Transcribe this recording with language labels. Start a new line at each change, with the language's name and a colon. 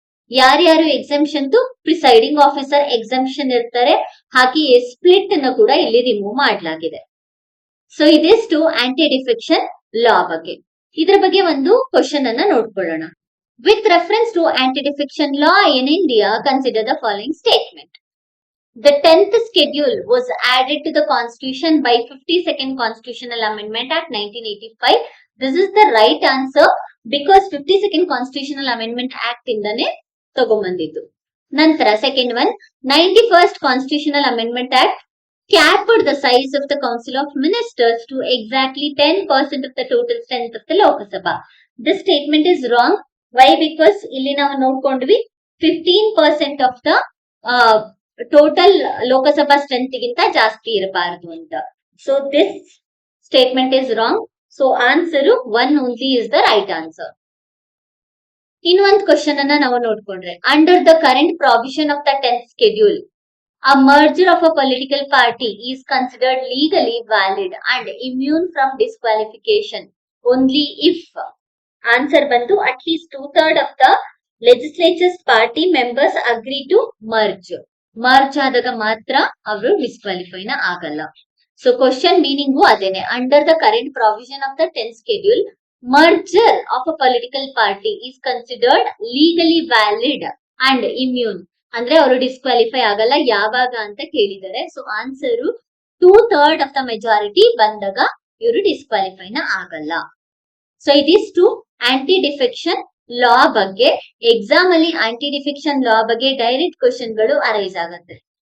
Kannada: ಯಾರ್ಯಾರು exemption, presiding officer exemption ಇರ್ತಾರೆ, ಹಾಗೆ ಸ್ಪ್ಲಿಟ್ ಅನ್ನು ಕೂಡ ಇಲ್ಲಿ ರಿಮೂವ್ ಮಾಡಲಾಗಿದೆ. ಸೊ ಇದಿಷ್ಟು ಆಂಟಿ ಡಿಫೆಕ್ಷನ್ ಲಾ ಬಗ್ಗೆ. ಇದರ ಬಗ್ಗೆ ಒಂದು ಕ್ವಶನ್ ಅನ್ನ ನೋಡ್ಕೊಳ್ಳೋಣ.
English: With reference to anti defection law in India, consider the following statement. The 10th schedule was added to the constitution by 52nd Constitutional Amendment Act 1985. This is the right answer because 52nd Constitutional Amendment Act
Kannada: ಇಂದನೇ ತಗೊಂಬಂದಿದ್ದು. ನಂತರ
English: Second one, 91st Constitutional Amendment Act capped the size of the Council of Ministers to exactly 10% of the total strength of the Lok Sabha. This statement is wrong. Why? Because
Kannada: ಇಲ್ಲಿ ನಾವು ನೋಡ್ಕೊಂಡ್ವಿ
English: 15% of the total Lok Sabha strength
Kannada: ಗಿಂತ ಜಾಸ್ತಿ ಇರಬಾರದು ಅಂತ.
English: So this statement is wrong. So answer 1 only is the right answer.
Kannada: ಇನ್ನೊಂದು question ಅನ್ನ ನಾವು ನೋಡ್ಕೊಂಡ್ರೆ,
English: under the current provision of the 10th schedule, a merger of a political party is considered legally valid and immune from disqualification only if answer
Kannada: ಬಂದು
English: at least 2/3 of the legislature's party members agree to merge.
Kannada: Merge ಆದಾಗ ಮಾತ್ರ ಅವರು ಡಿಸ್ಕ್ವಾಲಿಫೈನ ಆಗಲ್ಲ. So question meaning ಅದೇನೆ.
English: Under the current provision of the 10th schedule, merger of a political party is considered legally valid and immune.
Kannada: ಅಂದ್ರೆ ಅವರು disqualify ಆಗಲ್ಲ. ಯಾವಾಗ ಅಂತ ಕೇಳಿದ್ದಾರೆ. So answer
English: 2/3 of the majority
Kannada: ಬಂದಾಗ ಇವರು ಡಿಸ್ಕ್ವಾಲಿಫೈನ ಆಗಲ್ಲ. ಸೊ ಇದಿಷ್ಟು ಆಂಟಿ ಡಿಫೆಕ್ಷನ್ ಲಾ ಬಗ್ಗೆ. ಎಕ್ಸಾಮ್ ಅಲ್ಲಿ ಆಂಟಿ ಡಿಫೆಕ್ಷನ್ ಲಾ ಬಗ್ಗೆ ಡೈರೆಕ್ಟ್ ಕ್ವಶನ್ ಗಳು ಅರೈಸ್ ಆಗುತ್ತೆ.